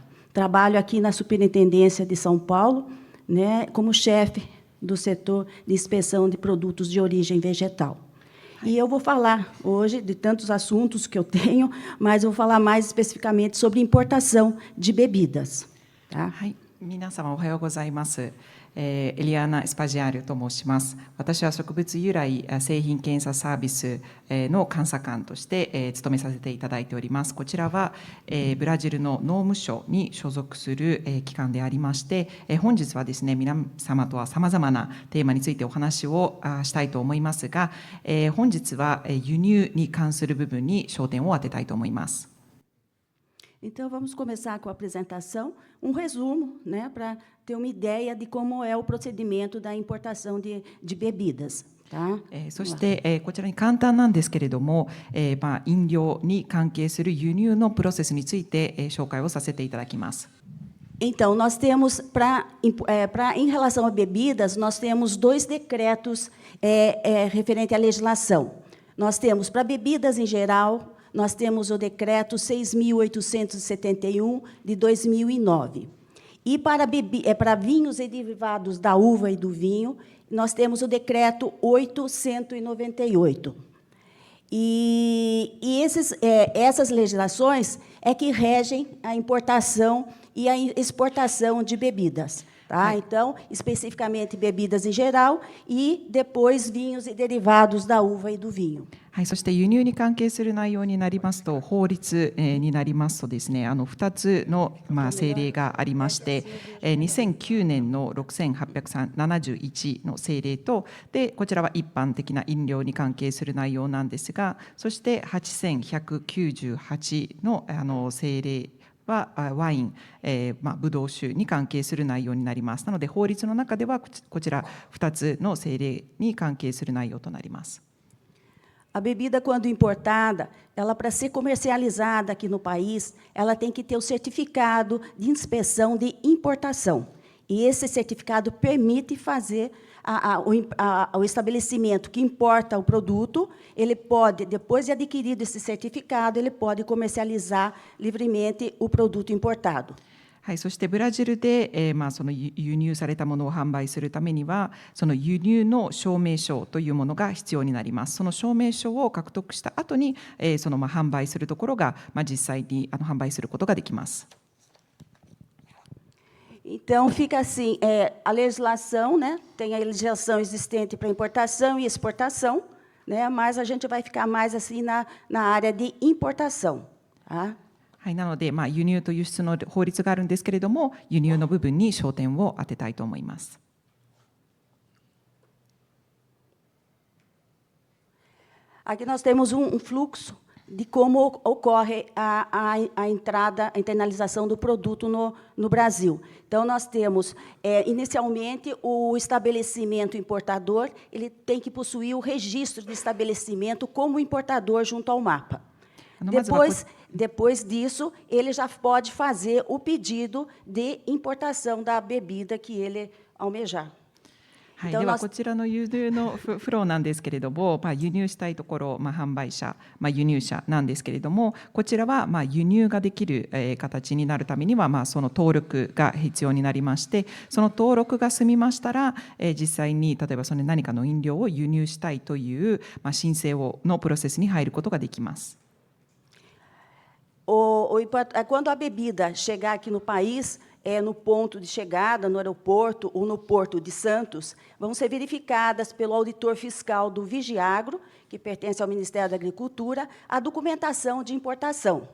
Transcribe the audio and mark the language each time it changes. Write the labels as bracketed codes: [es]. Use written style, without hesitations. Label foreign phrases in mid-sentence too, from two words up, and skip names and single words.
[pt] Trabalho aqui na Superintendência de São Paulo, né, como chefe do setor de inspeção de produtos de origem vegetal. E eu vou falar hoje de tantos assuntos que eu tenho, mas eu vou falar mais especificamente sobre importação de bebidas. Tá? [ja] はい、皆様おはようございます。エリアーナ・スパジアリオと申します。私は植物由来製品検査サービスの監査官として務めさせていただいております。こちらはブラジルの農務省に所属する機関でありまして、本日はですね、皆様とはさまざまなテーマについてお話をしたいと思いますが、本日は輸入に関する部分に焦点を当てたいと思います。 [pt] Então, vamos começar com a apresentação, resumo, né, para ter uma ideia de como é o procedimento da importação de bebidas. Tá? [ja] そして、こちらに簡単なんですけれども、飲料に関係する輸入のプロセスについて、紹介をさせていただきます。 [pt] Então, nós temos, em relação a bebidas, nós temos 2 decretos referente à legislação. Nós temos, para bebidas em geral, nós temos o decreto 6.871, de 2009. E para vinhos e derivados da uva e do vinho, nós temos o decreto 898. E essas legislações é que regem a importação e a exportação de bebidas. Tá? Então, especificamente bebidas em geral e depois vinhos e derivados da uva e do vinho. [ja] はい、そして輸入に関係する内容になりますと、法律になりますとですね、2つの政令がありまして、2009年の6871の政令と、でこちらは一般的な飲料に関係する内容なんですが、そして8198の政令はワイン、ブドウ酒に関係する内容になります。なので法律の中ではこちら2つの政令に関係する内容となります。 [pt] A bebida, quando importada, ela, para ser comercializada aqui no país, ela tem que ter o certificado de inspeção de importação. E esse certificado permite fazer o estabelecimento que importa o produto, ele pode, depois de adquirido esse certificado, ele pode comercializar livremente o produto importado. [ja] はい、そしてブラジルで、その輸入されたものを販売するためには、その輸入の証明書というものが必要になります。その証明書を獲得した後に、その販売するところが、実際に販売することができます。 [pt] Então, fica assim, a legislação, né, tem a legislação existente para importação e exportação, né, mas a gente vai ficar mais assim na área de importação. Tá? [ja] はい、なので、輸入と輸出の法律があるんですけれども、輸入の部分に焦点を当てたいと思います。 [pt] Aqui nós temos fluxo de como ocorre a entrada, a internalização do produto no Brasil. Então, nós temos, inicialmente, o estabelecimento importador, ele tem que possuir o registro de estabelecimento como importador junto ao MAPA. Depois disso, ele já pode fazer o pedido de importação da bebida que ele almejar. [ja] はい、ではこちらの輸入のフローなんですけれども、輸入したいところ、販売者、輸入者なんですけれども、こちらは輸入ができる形になるためには、その登録が必要になりまして、その登録が済みましたら、実際に例えばその何かの飲料を輸入したいという、申請のプロセスに入ることができます。 [pt] Quando a bebida chegar aqui no país, no ponto de chegada, no aeroporto ou no porto de Santos, vão ser verificadas pelo auditor fiscal do Vigiagro, que pertence ao Ministério da Agricultura, a documentação de importação.